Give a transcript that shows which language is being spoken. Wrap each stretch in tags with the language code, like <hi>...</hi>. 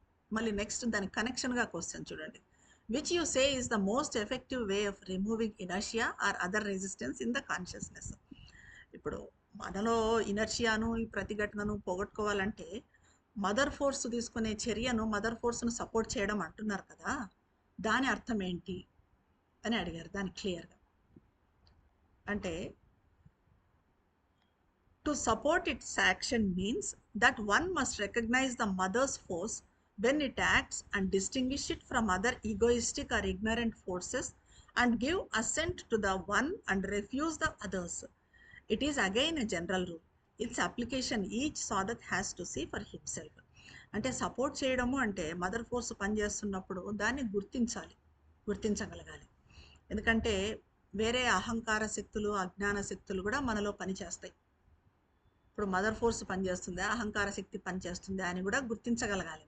<te>మళ్ళీ నెక్స్ట్ దాని కనెక్షన్గా క్వశ్చన్ చూడండి.</te> <en>Which you say is the most effective way of removing inertia or other resistance in the consciousness.</en> <te>ఇప్పుడు మనలో ఇనర్షియాను, ఈ ప్రతిఘటనను పోగొట్టుకోవాలంటే mother force తీసుకునే చర్యను, మదర్ ఫోర్స్ను సపోర్ట్ చేయడం అంటున్నారు కదా, దాని అర్థం ఏంటి అని అడిగారు. దాని క్లియర్గా అంటే,</te> <en>to support its action means that one must recognize the mother's force when it acts and distinguish it from other egoistic or ignorant forces and give assent to the one and refuse the others. It is again a general rule. Its application each sadhat has to see for himself.</en> <te>అంటే support చేయడము అంటే mother force పనిచేస్తున్నప్పుడు దాన్ని గుర్తించగలగాలి. ఎందుకంటే వేరే అహంకార శక్తులు, అజ్ఞాన శక్తులు కూడా మనలో పనిచేస్తాయి. ఇప్పుడు మదర్ ఫోర్స్ పనిచేస్తుందా, అహంకార శక్తి పనిచేస్తుందా అని కూడా గుర్తించగలగాలి.</te>